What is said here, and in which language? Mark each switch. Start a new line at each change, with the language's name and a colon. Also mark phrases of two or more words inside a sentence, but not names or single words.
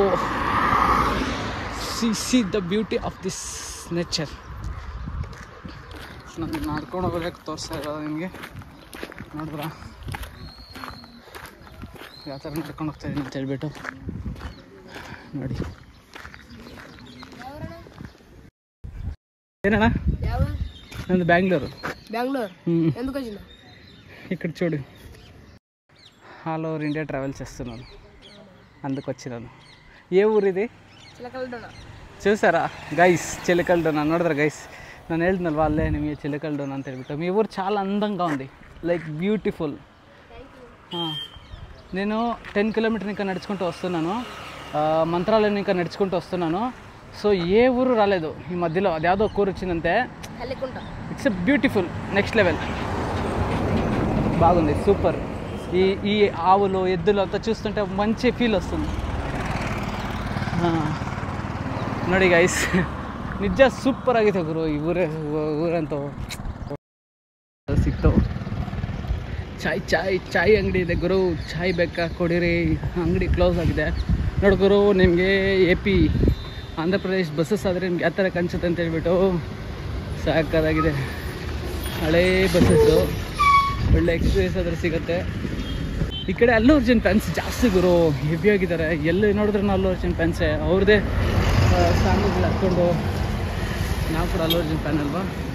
English: see the beauty of this nature
Kannada: ನಾನು ನಡ್ಕೊಂಡು ಹೋಗೋದಕ್ಕೆ ತೋರಿಸ್ತಾ ಇರೋದು ನಿಮಗೆ ನೋಡಿದ್ರ ಯಾವ ಥರ ನಡ್ಕೊಂಡು ಹೋಗ್ತಾಯಿದ್ದೀನಿ ಅಂತ ಹೇಳ್ಬಿಟ್ಟು ನೋಡಿ ಏನಣ್ಣ ನಂದು ಬ್ಯಾಂಗ್ಳೂರು
Telugu: ఇక్కడ చూడు
English: all over India travel
Telugu: చేస్తున్నాను అందుకు వచ్చినాను ఏ ఊరు ఇది చూసారా గైస్ చిలకల్ డోనా
Kannada: ನೋಡಿದ್ರೆ ಗೈಸ್ ನಾನು ಹೇಳಿದ್ನಲ್ವ ಅಲ್ಲೇ ನಿಮಗೆ ಚಿಲಕಲ್ ಡೋನಾ ಅಂತ ಹೇಳ್ಬಿಟ್ಟು
Telugu: మీ ఊరు చాలా అందంగా ఉంది
English: like beautiful
Telugu: నేను 10 కిలోమీటర్ ఇంకా నడుచుకుంటూ వస్తున్నాను మంత్రాలయం ఇంకా నడుచుకుంటూ వస్తున్నాను సో ఏ ఊరు రాలేదు ఈ మధ్యలో అది ಯಾವುದೋ ఊరు వచ్చిందంటే
English: it's a beautiful next level
Telugu: బాగుంది సూపర్ ఈ ఆవులు ఎద్దులు అంతా చూస్తుంటే మంచి ఫీల్ వస్తుంది
Kannada: ನೋಡಿ ಗೈಸ್ ನಿಜ ಸೂಪರ್ ಆಗಿದೆ ಗುರು ಈ ಊರಂತೂ ಸಿಕ್ತು ಚಾಯ್ ಅಂಗಡಿ ಇದೆ ಗುರು ಚಾಯ್ ಬೇಕಾ ಕೊಡಿರಿ ಅಂಗಡಿ ಕ್ಲೋಸ್ ಆಗಿದೆ ನೋಡಿ ಗುರು ನಿಮಗೆ AP ಆಂಧ್ರ ಪ್ರದೇಶ್ ಬಸ್ಸಸ್ ಆದರೆ ನಿಮ್ಗೆ ಯಾವ ಥರ ಕಾಣಿಸುತ್ತೆ ಅಂತ ಹೇಳ್ಬಿಟ್ಟು ಸಾಕಾಗಿದೆ ಹಳೇ ಬಸ್ಸಸ್ಸು ಒಳ್ಳೆ ಎಕ್ಸ್ಪೀರಿಯನ್ಸ್ ಆದರೆ ಸಿಗುತ್ತೆ ಈ ಕಡೆ ಅಲ್ಲು ಅರ್ಜುನ್ ಫ್ಯಾನ್ಸ್ ಜಾಸ್ತಿ ಗುರು ಹೆವಿ ಆಗಿದ್ದಾರೆ ಎಲ್ಲಿ ನೋಡಿದ್ರೂ ಅಲ್ಲು ಅರ್ಜುನ್ ಫ್ಯಾನ್ಸೇ ಅವ್ರದ್ದೇ ಸಾಂಗ್ಗಳು ಹಾಕ್ಕೊಂಡು ನಾವು ಕೂಡ ಅಲ್ಲು ಅರ್ಜುನ್ ಫ್ಯಾನ್ ಅಲ್ವಾ